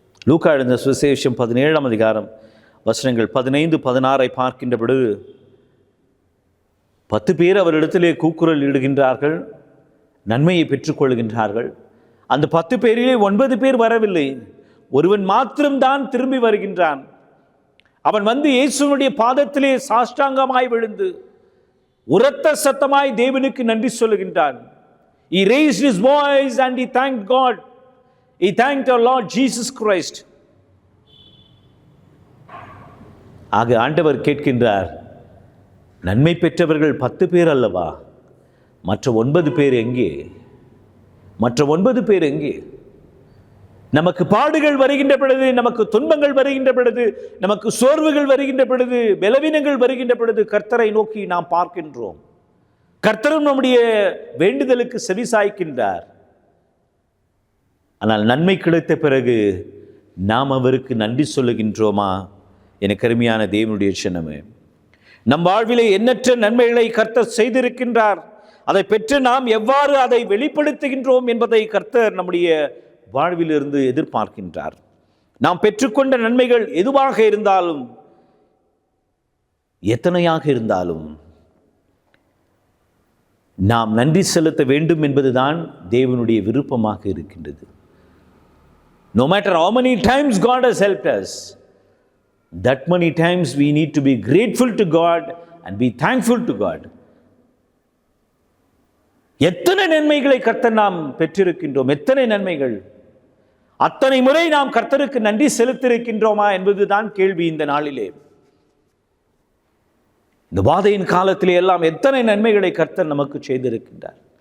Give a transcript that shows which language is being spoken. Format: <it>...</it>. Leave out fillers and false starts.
<ta>லூக்கா எழுதின சுவிசேஷம் 17ஆம் அதிகாரம் வசனங்கள் 15-16 பார்க்கின்ற பொழுது 10 பேர் அவரிடத்திலே கூக்குரல் இடுகின்றார்கள், நன்மையை பெற்றுக்கொள்கின்றார்கள். அந்த 10 பேரிலே 9 பேர் வரவில்லை, ஒருவன் மாத்திரம்தான் திரும்பி வருகின்றான். அவன் வந்து இயேசுவினுடைய பாதத்திலே சாஷ்டாங்கமாய் விழுந்து உரத்த சத்தமாய் தேவனுக்கு நன்றி சொல்லுகின்றான்.</ta> <en>He raised his voice and he thanked God. He thanked our Lord Jesus Christ.</en> <ta>ஆக ஆண்டவர் கேட்கின்றார், நன்மை பெற்றவர்கள் 10 பேர் அல்லவா, மற்ற 9 பேர் எங்கே? மற்ற 9 பேர் எங்கே? நமக்கு பாடுகள் வருகின்ற பொழுது, நமக்கு துன்பங்கள் வருகின்ற பொழுது, நமக்கு சோர்வுகள் வருகின்ற பொழுது, பலவீனங்கள் வருகின்ற பொழுது கர்த்தரை நோக்கி நாம் பார்க்கின்றோம். கர்த்தரும் நம்முடைய வேண்டுதலுக்கு செவிசாய்க்கின்றார். ஆனால் நன்மை கிடைத்த பிறகு நாம் அவருக்கு நன்றி சொல்லுகின்றோமா? எனக்கு அருமையான தேவனுடைய சின்னமே, நம் வாழ்விலே எண்ணற்ற நன்மைகளை கர்த்தர் செய்திருக்கின்றார். அதை பெற்று நாம் எவ்வாறு அதை வெளிப்படுத்துகின்றோம் என்பதை கர்த்தர் நம்முடைய வாழ்விலிருந்து எதிர்பார்க்கின்றார். நாம் பெற்றுக்கொண்ட நன்மைகள் எதுவாக இருந்தாலும், எத்தனையாக இருந்தாலும் நாம் நன்றி செலுத்த வேண்டும் என்பதுதான் தேவனுடைய விருப்பமாக இருக்கின்றது.</ta> <en>No matter how many times God has helped us, that many times we need to be grateful to God and be thankful to God.</en> <ta>எத்தனை நன்மைகளை கர்த்தர் நாம் பெற்றிருக்கின்றோம், எத்தனை நன்மைகள், அத்தனை முறை நாம் கர்த்தருக்கு நன்றி செலுத்தியிருக்கின்றோமா என்பதுதான் கேள்வி இந்த நாளிலே. இந்த வாதையின் காலத்திலே எல்லாம் எத்தனை நன்மைகளை கர்த்தர் நமக்கு செய்திருக்கின்றார்.</ta>